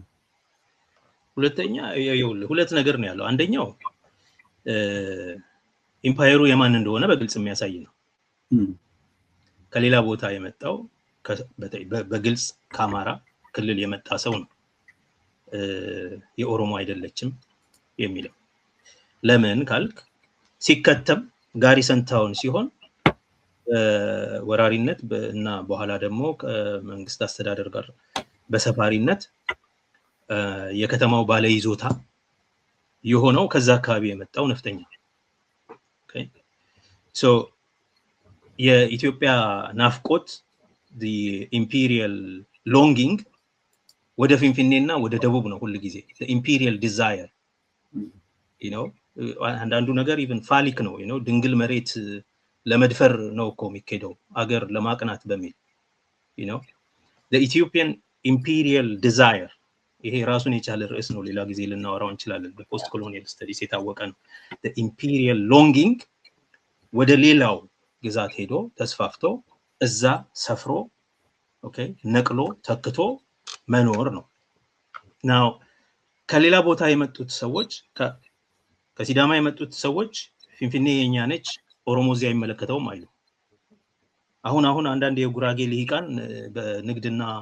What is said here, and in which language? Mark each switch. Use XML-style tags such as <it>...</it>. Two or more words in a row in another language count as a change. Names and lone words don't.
<am>ሁለተኛ ሁለት ነገር ነው ያለው አንደኛው ኢምፓየሩ የማን እንደሆነ በግልጽ የሚያሳይ ነው ከሌላ ቦታ የመጣው በግልጽ ከአማራ ክልል የመጣ ሰው ነው የኦሮሞ አይደለችም የሚለው ለምን ካልክ ሲከተም</am> <en>garrison town</en> <am>ሲሆን ወራሪነት እና በኋላ ደግሞ ከመንግስት አስተዳደር ጋር በሰፋሪነት የከተማው ባለ ይዞታ የሆነው ከዛ አካባቢ የመጣው ነፍጠኛ</am> <en>okay so</en> <am>የኢትዮጵያ ናፍቆት</am> <en>the imperial longing</en> <am>ወደ ፊንፊኔና ወደ ደቡብ ነው ሁሉ ጊዜ</am> <en>the imperial desire you know</en> <am>አንዳንዱ ነገር even ፋሊክ ነው</am> <en>you know</en> <am>ድንግል መሬት ለመድፈር ነው እኮ የሚከደው አገር ለማቅናት በሚል</am> <en>you know the Ethiopian imperial desire</en> <am>ይሄ ራሱን የቻለ ርዕስ ነው ሌላ ጊዜ ልናወራው እንችላለን</am> <en>post colonial studies</en> <am>የታወቀ ነው</am> <en>the imperial longing</en> <am>ወደ ሌላው ግዛት ሄዶ ተስፋፍቶ እዛ ሰፍሮ ኦኬ ነቅሎ ተክቶ መኖር ነው now ከሌላ ቦታ የመጡት ሰዎች ከሲዳማ የመጡት ሰዎች ፊንፊኔ የኛ ነች ኦሮሞ እዚያ አይመለከተውም አይሉ አሁን አንዳንድ የጉራጌ ልሂቃን በንግድና</am>